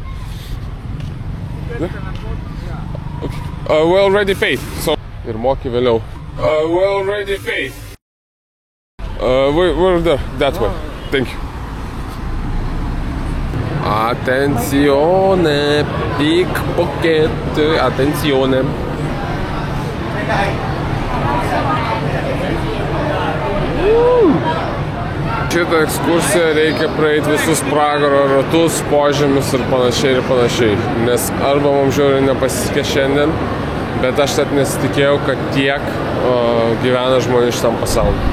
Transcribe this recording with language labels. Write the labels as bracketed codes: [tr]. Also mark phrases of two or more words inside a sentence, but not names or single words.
[en] We already paid, so [lt] ir moki vėliau. [en] We already paid. We're there, that way, thank you. [it] Attenzione, pickpocket, attenzione. [lt] Šitą ekskursiją reikia praeiti visus pragaro ratus, požemius ir panašiai. Nes arba mums žiauriai nepasisekė šiandien, bet aš net nesitikėjau, kad tiek gyvena žmonių šitam pasauliu.